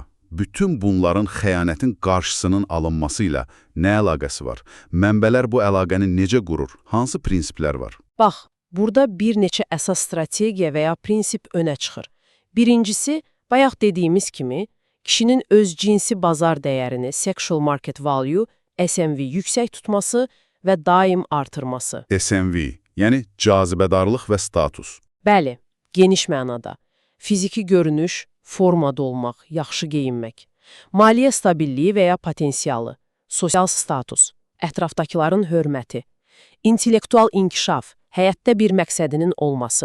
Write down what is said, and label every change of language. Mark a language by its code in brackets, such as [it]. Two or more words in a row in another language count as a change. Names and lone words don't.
[az] Bütün bunların xəyanətin qarşısının alınması ilə nə əlaqəsi var? Mənbələr bu əlaqəni necə qurur? Hansı prinsiplər var? Bax, burada bir neçə əsas strategiya və ya prinsip önə çıxır. Birincisi, bayaq dediyimiz kimi, kişinin öz cinsi bazar dəyərini, [en] sexual market value, [az] SMV yüksək tutması və daim artırması. SMV, yəni cazibədarlıq və status. Bəli, geniş mənada. Fiziki görünüş, formada olmaq, yaxşı geyinmək. Maliyyə stabilliyi və ya potensialı, sosial status, ətrafdakıların hörməti, intellektual inkişaf, həyatda bir məqsədinin olması.